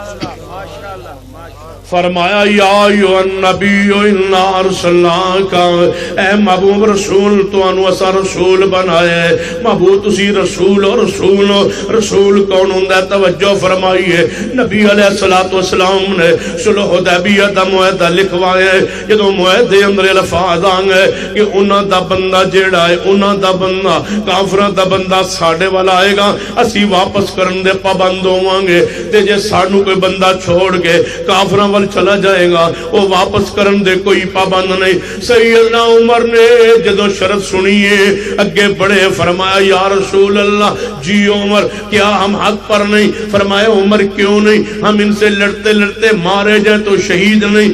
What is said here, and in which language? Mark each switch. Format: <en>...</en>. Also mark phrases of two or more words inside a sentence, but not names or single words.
<pa>فرمایا</pa> <ar>یا ایھا النبی انا ارسلناک،</ar> <pa>اے محبوب رسول تو انو اسا رسول بنایا ہے، محبوب تسی رسول اور رسول کون ہوندا ہے؟ توجہ فرمائیے، نبی</pa> <ar>علیہ الصلوۃ والسلام</ar> <pa>نے صلح حدیبیہ دا معاہدہ لکھوایا ہے، جدوں معاہدے اندر الفاظ آ گئے کہ انہاں دا بندہ جیڑا ہے، انہاں دا بندہ کافراں دا بندہ ساڈے والا آئے گا، اسی واپس کرن دے پابند ہوواں گے، تے جے سانو کوئی بندہ چھوڑ کے کافراں چلا جائے گا وہ واپس کرن دے کوئی پابند نہیں۔ سیدنا عمر نے جدو شرط سنیے اگے بڑے، فرمایا</pa> <ar>یا رسول اللہ</ar> <pa>جی</pa> <ur>عمر کیا ہم حق پر نہیں؟ فرمایا عمر کیوں نہیں؟ ہم ان سے لڑتے لڑتے مارے جائیں تو شہید نہیں؟</ur>